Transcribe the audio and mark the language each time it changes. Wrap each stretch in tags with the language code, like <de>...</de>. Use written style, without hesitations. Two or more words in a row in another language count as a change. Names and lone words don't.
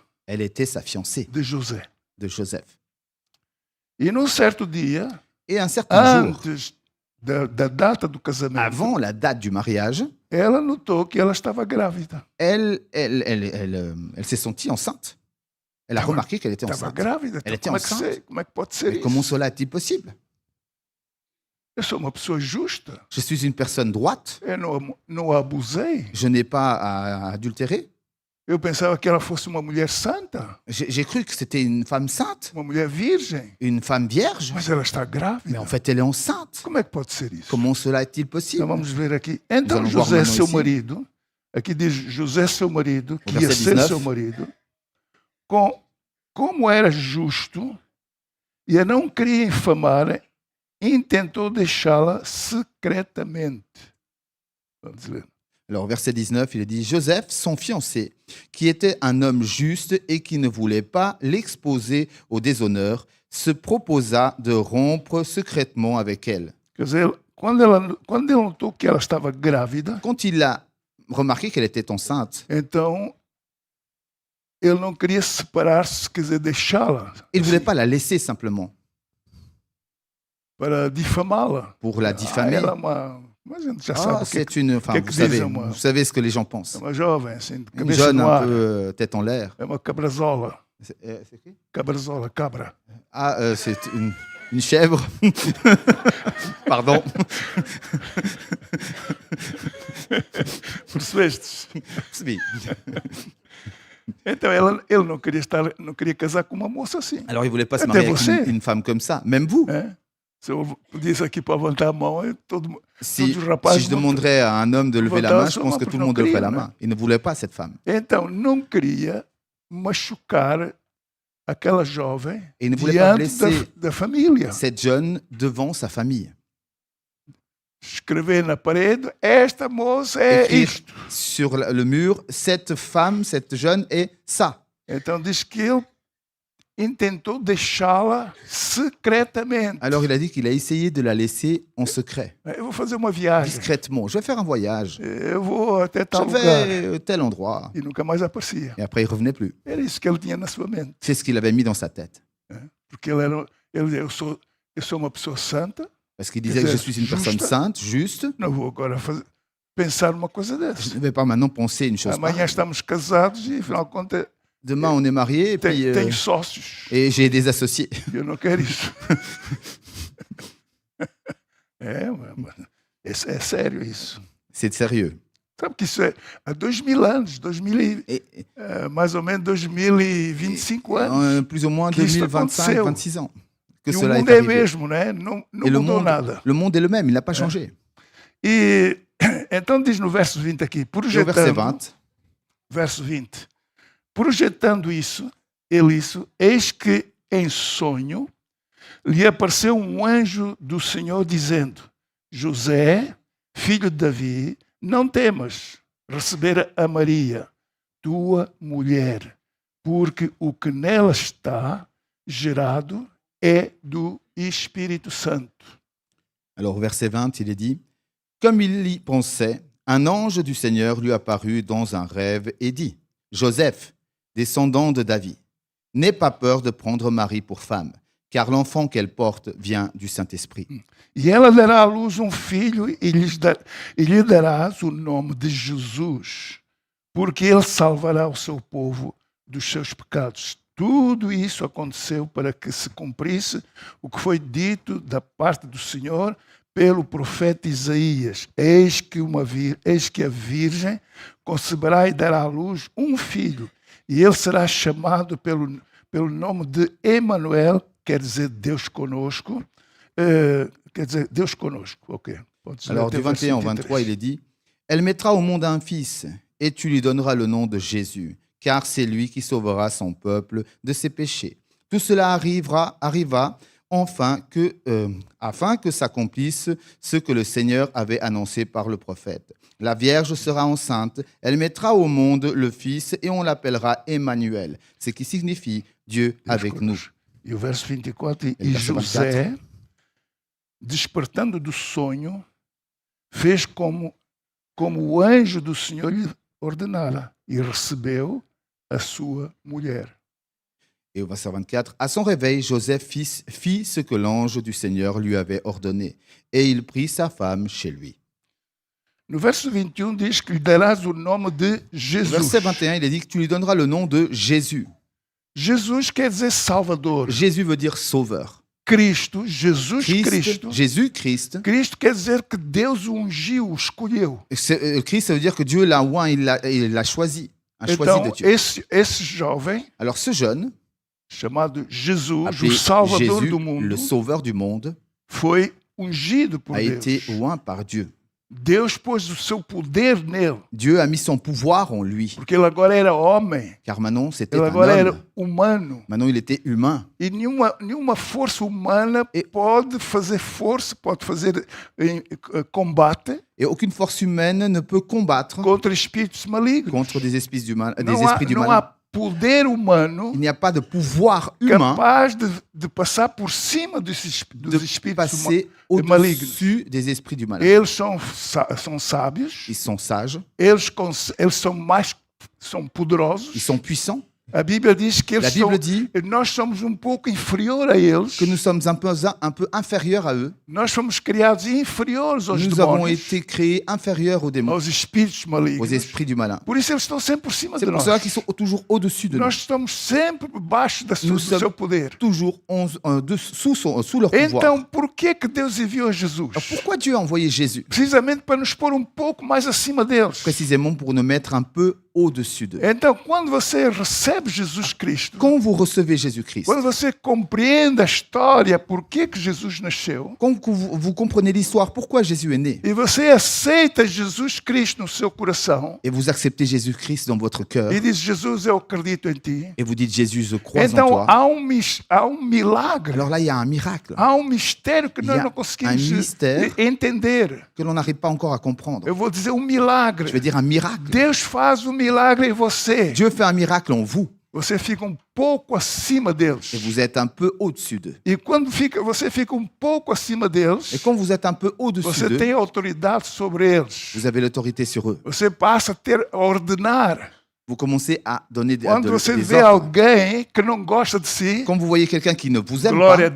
<fr>Elle était sa fiancée de José. de Joseph.</fr> <pt>E num certo dia,</pt> <fr>Et un certain jour,</fr> <pt>antes da data do casamento,</pt> <fr>avant la date du mariage,</fr> <pt>ela notou que ela estava grávida.</pt> <fr>elle s'est sentie enceinte. Elle a remarqué qu'elle était</fr> <pt>Estava</pt> <fr>enceinte.</fr> <pt>grávida.</pt> <fr>Elle</fr> <pt>Então,</pt> <fr>était enceinte.</fr> <pt>como é que pode ser</pt> <fr>Mais</fr> <pt>isso?</pt> <fr>comment cela est-il possible?</fr> <pt>Eu sou uma pessoa justa.</pt> <fr>Je suis une personne droite.</fr> <pt>Eu não abusei.</pt> <fr>Je n'ai pas à adultérer.</fr> <pt>Eu pensava que ela fosse uma mulher santa,</pt> <fr>J'ai cru que c'était une femme sainte,</fr> <pt>uma mulher virgem.</pt> <fr>une femme vierge.</fr> <pt>Mas ela está</pt> <fr>Mais</fr> <pt>grávida.</pt> <fr>en fait, elle est enceinte.</fr> <pt>Como é que pode ser isso?</pt> <fr>Comment cela est-il</fr> <pt>Então</pt> <fr>possible?</fr> <pt>vamos ver aqui. Então</pt> <fr>allons voir José, maintenant</fr> <pt>seu</pt> <fr>ici.</fr> <pt>marido, aqui diz José, seu marido, que</pt> <fr>Au</fr> <pt>ia</pt> <fr>verset</fr> <pt>ser 19. seu marido, como era justo e a não queria infamar, intentou deixá-la secretamente. Vamos ver.</pt> <fr>Alors, verset 19, il est dit, Joseph, son fiancé, qui était un homme juste et qui ne voulait pas l'exposer au déshonneur, se proposa de rompre secrètement avec elle.</fr> <pt>Quer dizer, quando ele notou que ela estava grávida,</pt> <fr>Quand il a remarqué qu'elle était enceinte,</fr> <pt>então ele não queria separar-se, quer dizer, deixá-la</pt> <fr>il ne voulait pas la laisser simplement</fr> <pt>para difamá-la.</pt> <fr>pour la diffamer.</fr> <pt>Ela é uma... Mas a gente já Ah, sabe o que</pt> <fr>c'est une... Enfin, que vous</fr> <pt>dizem,</pt> <fr>savez, moi. vous savez ce que les gens pensent.</fr> <pt>é uma jovem, assim, de</pt> <fr>Une</fr> <pt>cabeça</pt> <fr>jeune</fr> <pt>no</pt> <fr>un</fr> <pt>ar.</pt> <fr>peu tête en l'air.</fr> <pt>É uma cabrazola.</pt> <fr>C'est qui?</fr> <pt>Cabrazola, cabra.</pt> <fr>Ah, c'est une chèvre. Pardon.</fr> <pt>Percebestes? Percebi. Então ele não queria casar com uma moça assim.</pt> <fr>Alors, il ne voulait pas se</fr> <pt>Até</pt> <fr>marier avec</fr> <pt>você.</pt> <fr>une femme comme ça. Même vous.</fr> <pt>É? Se eu pedisse aqui para levantar a mão, todos</pt> <fr>Si,</fr> <pt>os rapazes</pt> <fr>si je demanderais à un homme de lever la main, je pense que tout le monde leverait la</fr> <pt>não</pt> <fr>main. Il ne voulait pas cette femme.</fr> <pt>Então não queria machucar aquela jovem</pt> <fr>Et il ne voulait pas</fr> <pt>diante</pt> <fr>blesser</fr> <pt>da família.</pt> <fr>cette jeune devant sa famille.</fr> <pt>Escrever na parede, esta moça é</pt> <fr>Écrire</fr> <pt>isto.</pt> <fr>sur le mur, cette femme, cette jeune est ça.</fr> <pt>Então diz que ele intentou deixá-la secretamente.</pt> <fr>Alors il a dit qu'il a essayé de la laisser en secret,</fr> <pt>Eu vou fazer uma viagem.</pt> <fr>discrètement. Je vais faire un voyage.</fr> <pt>Eu vou até</pt> <fr>Je</fr> <pt>tal lugar.</pt> <fr>vais à tel endroit.</fr> <pt>E nunca mais aparecia.</pt> <fr>Et après, il revenait plus.</fr> <pt>Era isso que ele tinha na sua mente.</pt> <fr>C'est ce qu'il avait mis dans sa tête.</fr> <pt>Porque eu sou uma pessoa santa,</pt> <fr>Parce qu'il disait que je suis une personne sainte, juste.</fr> <pt>não vou agora pensar numa coisa</pt> <fr>Je</fr> <pt>dessa.</pt> <fr>ne vais pas maintenant penser une chose</fr> <pt>Amanhã</pt> <fr>pareille.</fr> <pt>estamos casados e, afinal de contas,</pt> <fr>Demain, on est mariés et puis</fr> <pt>tenho sócios.</pt> <fr>et j'ai des associés.</fr> <pt>Eu não quero isso. É sério isso.</pt> <fr>C'est sérieux.</fr> <pt>Sabe que isso é há 2000 anos,</pt> <fr>Et,</fr> <pt>mais ou menos 2025 anos.</pt> <fr>plus ou moins</fr> <pt>Que isso 2025, aconteceu.</pt> <fr>26 ans que</fr> <pt>E o</pt> <fr>cela est</fr> <pt>mundo é</pt> <fr>arrivé.</fr> <pt>mesmo, né? Não</pt> <fr>Et</fr> <pt>mudou nada.</pt> <fr>le monde est le même, il n'a pas changé.</fr> <pt>E então diz no verso 20 aqui,</pt> <fr>Et au verset</fr> <pt>projetando, 20, verso 20, projetando isso, eis que em sonho lhe apareceu um anjo do Senhor dizendo: José, filho de Davi, não temas receber a Maria, tua mulher, porque o que nela está gerado é do Espírito Santo.</pt> <fr>alors au verset 20, il est dit, comme il y pensait, un ange du Seigneur lui apparut dans un rêve et dit, Joseph, descendant de David, n'aie pas peur de prendre Marie pour femme, car l'enfant qu'elle porte vient du Saint-Esprit.</fr> <pt>E ela dará à luz um filho e lhe darás o nome de Jesus, porque ele salvará o seu povo dos seus pecados. Tudo isso aconteceu para que se cumprisse o que foi dito da parte do Senhor pelo profeta Isaías. Eis que a Virgem conceberá e dará à luz um filho, e ele será chamado pelo nome de Emanuel, quer dizer Deus conosco. Quer dizer Deus conosco. Ok.</pt> <fr>Alors du 21 au 23, il est dit, elle mettra au monde un fils, et tu lui donneras le nom de Jésus, car c'est lui qui sauvera son peuple de ses péchés. Tout cela arriva afin que s'accomplisse ce que le Seigneur avait annoncé par le prophète. La Vierge sera enceinte, elle mettra au monde le Fils et on l'appellera Emmanuel, ce qui signifie Dieu avec nous.</fr> <pt>E o verso 24, E e o verso José, despertando do sonho, fez como o anjo do Senhor lhe ordenara, e recebeu a sua mulher.</pt> <fr>Et au verset 24, à son réveil, Joseph fit ce que l'ange du Seigneur lui avait ordonné, et il prit sa femme chez lui.</fr> <pt>No verso 21 diz que lhe darás o nome de Jesus.</pt> <fr>Verset 21, il est dit que tu lui donneras le nom de Jésus.</fr> <pt>Jesus quer dizer Salvador,</pt> <fr>Jésus veut dire sauveur. Cristo, Jesus Cristo. Jésus-Christ.</fr> <pt>Cristo quer dizer que Deus o ungiu, o escolheu.</pt> <fr>Christ, ça veut dire que Dieu l'a oint, il l'a choisi. Un choisi</fr> <pt>Então,</pt> <fr>de Dieu.</fr> <pt>esse jovem,</pt> <fr>Alors ce jeune,</fr> <pt>chamado Jesus,</pt> <fr>appelé</fr> <pt>o Salvador Jésus, do mundo,</pt> <fr>le sauveur du monde,</fr> <pt>foi ungido por</pt> <fr>a été</fr> <pt>Deus.</pt> <fr>oint par Dieu.</fr> <pt>Deus pôs o seu poder nele,</pt> <fr>Dieu a mis son pouvoir en lui,</fr> <pt>porque ele agora era homem,</pt> <fr>car maintenant c'était</fr> <pt>ele</pt> <fr>un</fr> <pt>agora era</pt> <fr>homme.</fr> <pt>humano.</pt> <fr>Maintenant il était humain.</fr> <pt>E nenhuma força humana pode fazer força, pode fazer combate</pt> <fr>Et aucune force humaine ne peut combattre</fr> <pt>contra espíritos malignos.</pt> <fr>contre des esprits du mal.</fr> <pt>Não há poder humano</pt> <fr>Il n'y a pas de pouvoir humain</fr> <pt>capaz de passar por cima dos</pt> <fr>de</fr> <pt>espíritos</pt> <fr>passer</fr> <pt>malignos.</pt> <fr>au-dessus des esprits du mal.</fr> <pt>Eles são sábios,</pt> <fr>Ils sont sages,</fr> <pt>eles são poderosos.</pt> <fr>ils sont puissants.</fr> <pt>A Bíblia diz que</pt> <fr>La Bible dit</fr> <pt>nós somos pouco inferior a eles.</pt> <fr>que nous sommes un peu inférieurs à eux.</fr> <pt>Nós fomos criados inferiores aos</pt> <fr>Nous avons</fr> <pt>demônios,</pt> <fr>été créés inférieurs aux démons,</fr> <pt>aos espíritos</pt> <fr>aux</fr> <pt>malignos.</pt> <fr>esprits du malin.</fr> <pt>Por isso eles estão sempre por cima</pt> <fr>C'est</fr> <pt>de</pt> <fr>pour</fr> <pt>nós.</pt> <fr>cela qu'ils sont toujours au-dessus de nous.</fr> <pt>Nós estamos sempre debaixo do</pt> <fr>Nous sommes</fr> <pt>seu poder.</pt> <fr>toujours sous leur pouvoir.</fr> <pt>Então, por que Deus enviou Jesus?</pt> <fr>Alors, pourquoi Dieu a envoyé Jésus?</fr> <pt>Precisamente para nos pôr pouco mais acima deles.</pt> <fr>Précisément pour nous mettre un peu au-dessus d'eux.</fr> <pt>Então, quando você recebe Jesus Cristo,</pt> <fr>Quand vous recevez Jésus-Christ,</fr> <pt>quando você compreende a história, por que Jesus nasceu,</pt> <fr>quand vous comprenez l'histoire, pourquoi Jésus est né,</fr> <pt>e você aceita Jesus Cristo no seu coração,</pt> <fr>et vous acceptez Jésus-Christ dans votre cœur,</fr> <pt>e diz, Jesus, eu acredito em ti,</pt> <fr>et vous dites Jésus, je crois en</fr> <pt>então</pt> <fr>toi,</fr> <pt>há milagre,</pt> <fr>alors là, il y a un miracle</fr> <pt>há mistério que</pt> <fr>Il y</fr> <pt>nós</pt> <fr>a</fr> <pt>não conseguimos</pt> <fr>un mystère</fr> <pt>entender.</pt> <fr>que l'on n'arrive pas encore à comprendre.</fr> <pt>Eu vou dizer</pt> <fr>Je</fr> <pt>milagre.</pt> <fr>veux dire un miracle.</fr> <pt>Deus faz milagre em você.</pt> <fr>Dieu fait un miracle en vous,</fr> <pt>Você fica pouco acima deles.</pt> <fr>et vous êtes un peu au-dessus d'eux.</fr> <pt>E quando você fica pouco acima deles,</pt> <fr>Et quand vous êtes un peu au-dessus</fr> <pt>você</pt> <fr>d'eux,</fr> <pt>tem autoridade sobre eles.</pt> <fr>vous avez l'autorité sur eux.</fr> <pt>Você passa a ordenar.</pt> <fr>Vous commencez à donner des</fr> <pt>Quando você</pt> <fr>des</fr> <pt>vê</pt> <fr>ordres.</fr> <pt>alguém que não gosta de si,</pt> <fr>Quand vous voyez quelqu'un qui ne vous aime</fr> <pt>glória a</pt>